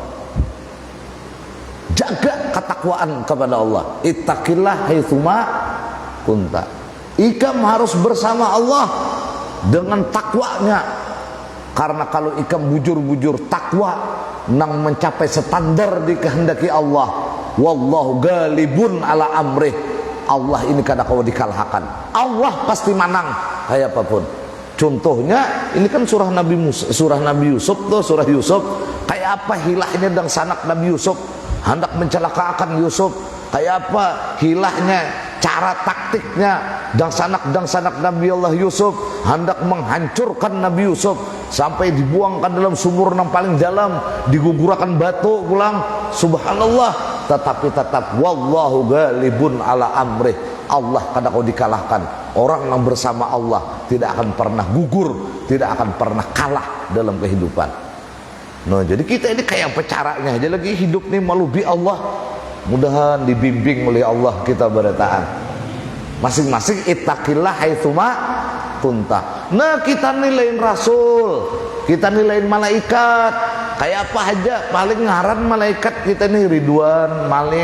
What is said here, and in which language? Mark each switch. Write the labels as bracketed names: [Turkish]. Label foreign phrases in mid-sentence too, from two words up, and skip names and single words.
[Indonesian] Jaga ketakwaan kepada Allah. [Arabic] Ittaqillah haitsu ma kunta. [Indonesian] Ikam harus bersama Allah dengan takwanya. Karena kalau ikam bujur-bujur takwa nang mencapai standar dikehendaki Allah, [Arabic] wallahu galibun ala amrih. [Indonesian] Allah ini [Banjar] kada kau [Indonesian] dikalahkan. Allah pasti menang kayak apapun. Contohnya ini kan surah Nabi Yusuf tuh, surah Yusuf. Kayak apa hilahnya dan sanak Nabi Yusuf hendak mencelakakan Yusuf. Kayak apa hilahnya, cara taktiknya dan sanak Nabi Allah Yusuf hendak menghancurkan Nabi Yusuf sampai dibuangkan dalam sumur yang paling dalam, digugurkan batu pulang. Subhanallah. Tetapi tetap [Arabic] wallahu galibun ala amrih. [Indonesian] Allah [Banjar] kada kau [Indonesian] dikalahkan. Orang yang bersama Allah tidak akan pernah gugur, tidak akan pernah kalah dalam kehidupan. Nah, jadi kita ini kayak pecaranya aja lagi hidup nih malubi Allah. Mudahan dibimbing oleh Allah kita berataan. [Arabic] Masing-masing ittaqillah haitsu ma kunta. [Indonesian] Nah, kita nilain rasul, kita nilain malaikat. Kayak apa aja, paling ngaran malaikat kita nih Ridwan, Malik.